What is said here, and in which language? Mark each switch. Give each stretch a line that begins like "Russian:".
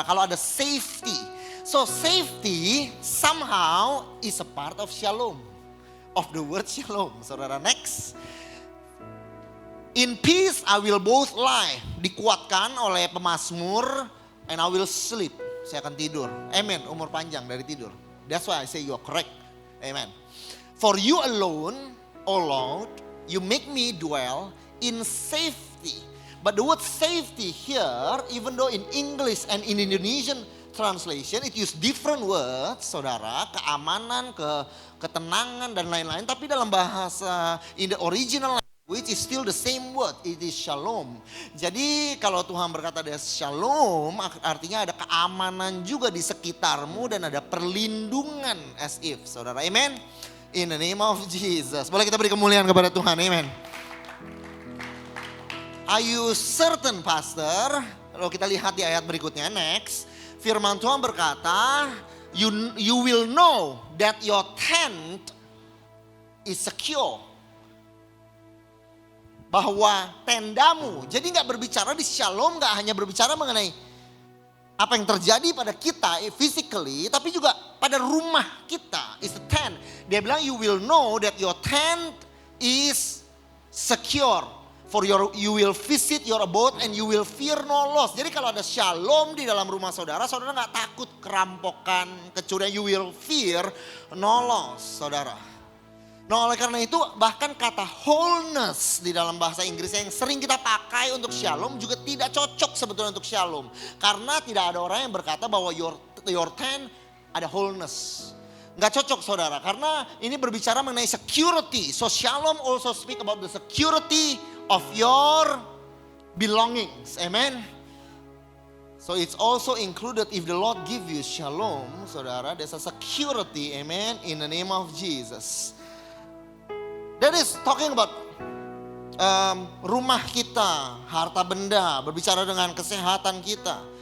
Indonesian: Kalau ada
English: safety, so safety somehow is a part of shalom, of the word shalom, saudara. Next, in peace I will both lie,
Indonesian: dikuatkan oleh pemazmur,
English: and I will sleep,
Indonesian: saya akan tidur. Amen, umur panjang dari tidur.
English: That's why I say you are correct. Amen. For you alone, O Lord, you make me dwell in safety. But the word safety here, even though in English and in Indonesian translation, it use different words, saudara.
Indonesian: Keamanan, ketenangan, dan lain-lain. Tapi dalam bahasa,
English: in the original language, is still the same word. It is shalom.
Indonesian: Jadi kalau Tuhan berkata ada shalom, artinya ada keamanan juga di sekitarmu dan ada perlindungan
English: as if,
Indonesian: saudara. Amen.
English: In the name of Jesus.
Indonesian: Boleh kita beri kemuliaan kepada Tuhan, amen.
English: Are you certain, pastor?
Indonesian: Kalau kita lihat di ayat berikutnya, next. Firman Tuhan berkata,
English: you will know that your tent is secure.
Indonesian: Bahwa tendamu, jadi gak berbicara di shalom, gak hanya berbicara mengenai apa yang terjadi pada kita physically, tapi juga pada rumah kita,
English: is the tent.
Indonesian: Dia bilang
English: you will know that your tent is secure. For you will visit your abode and you will fear no loss.
Indonesian: Jadi kalau ada shalom di dalam rumah saudara, saudara gak takut kerampokan, kecurian.
English: You will fear no loss, saudara.
Indonesian: Nah, oleh karena itu bahkan kata wholeness di dalam bahasa Inggris yang sering kita pakai untuk shalom juga tidak cocok sebetulnya untuk shalom. Karena tidak ada orang yang berkata bahwa
English: your tent
Indonesian: ada wholeness. Nggak cocok, saudara, karena ini berbicara mengenai security.
English: So shalom also speak about the security of your belongings. Amen. So it's also included if the Lord give you shalom, saudara, there's a security, amen, in the name of Jesus. That is talking about
Indonesian: rumah kita, harta benda, berbicara dengan kesehatan kita.